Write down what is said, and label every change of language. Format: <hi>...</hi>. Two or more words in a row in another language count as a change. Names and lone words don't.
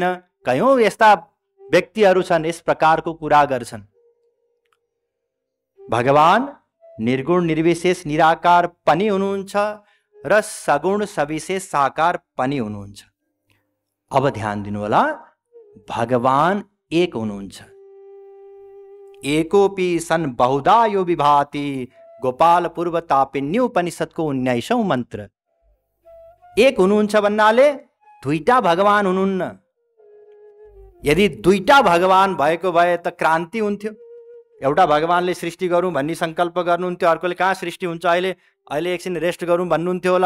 <ne>कयौं यस्ता व्यक्तिहरू छन् यस प्रकारको कुरा गर्छन्। भगवान निर्गुण निर्विशेष निराकार पनि हुनुहुन्छ र सगुण सविशेष साकार पनि हुनुहुन्छ। अब ध्यान दिनु होला, भगवान एक हुनुहुन्छ।</ne> <sa>एकोपि सन बहुधा यो विभाति,</sa> <ne>गोपाल पूर्व तापिन्य उपनिषदको 19औं मन्त्र। एक हुनुहुन्छ भन्नाले दुईटा भगवान हुनुहुन्न। यदि दुईटा भगवान भएको भए त क्रान्ति हुन्थ्यो। एउटा भगवानले सृष्टि गरौँ भन्ने संकल्प गर्नुहुन्थ्यो, अर्कोले कहाँ सृष्टि हुन्छ, अहिले एकछिन रेस्ट गरौँ भन्नुहुन्थ्यो होला।</ne>